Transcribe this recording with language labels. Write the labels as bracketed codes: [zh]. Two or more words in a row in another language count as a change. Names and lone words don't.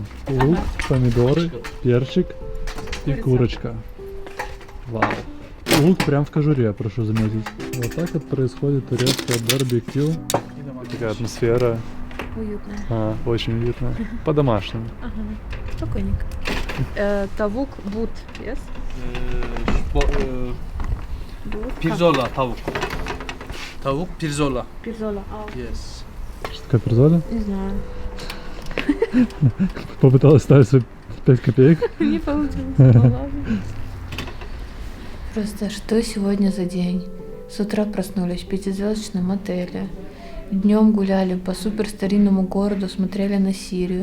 [ru] Лук, помидоры, перчик и курочка. Вау. Лук прям в кожуре, прошу заметить. Вот так вот происходит турецкое барбекю. Такая атмосфера. Уютно. Очень уютно. По-домашнему. Ага. Спокойненько. [tr] Tavuk but, yes? Pirzola tavuk. Tavuk pirzola. Pirzola. [en] Yes. [ru] Что такое перзоля? Не знаю. Попыталась ставить свои 5 копеек. Не получилось. Ну ладно. Просто что сегодня за день? С утра проснулись в пятизвездочном отеле. Днем гуляли по супер старинному городу, смотрели на Сирию.